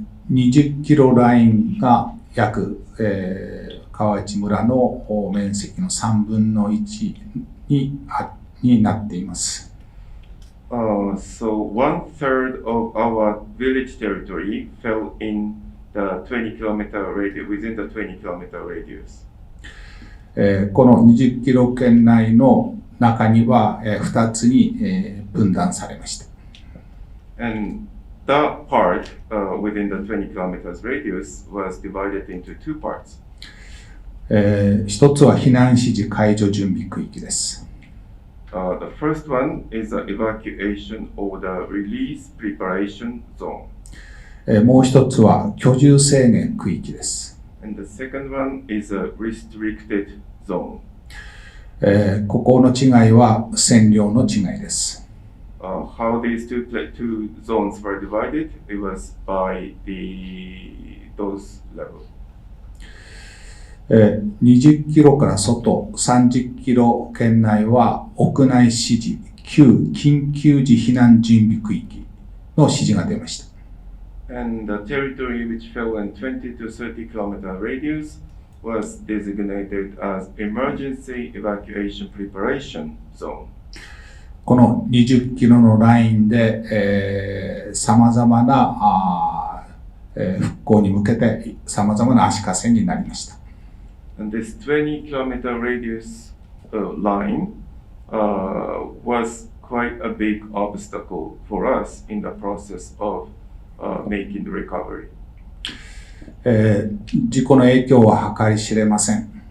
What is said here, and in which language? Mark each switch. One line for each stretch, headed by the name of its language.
Japanese: 20キロラインが約、川内村の面積の3分の1になっています。
English: So 1/3 of our village territory fell in the 20-kilometer radius, within the 20-kilometer radius.
Japanese: この20キロ圏内の中には2つに分断されました。
English: And that part within the 20 kilometers radius was divided into two parts.
Japanese: 一つは避難指示解除準備区域です。
English: The first one is the evacuation or the release preparation zone.
Japanese: もう一つは居住制限区域です。
English: And the second one is a restricted zone.
Japanese: ここの違いは占領の違いです。
English: How these two zones were divided, it was by those levels.
Japanese: 20キロから外、30キロ圏内は屋内指示、旧緊急時避難準備区域の指示が出ました。
English: And the territory which fell in 20 to 30 kilometer radius was designated as emergency evacuation preparation zone.
Japanese: この20キロのラインで、様々な復興に向けて様々な足かせになりました。
English: And this 20 kilometer radius line was quite a big obstacle for us in the process of making the recovery.
Japanese: 事故の影響は計り知れません。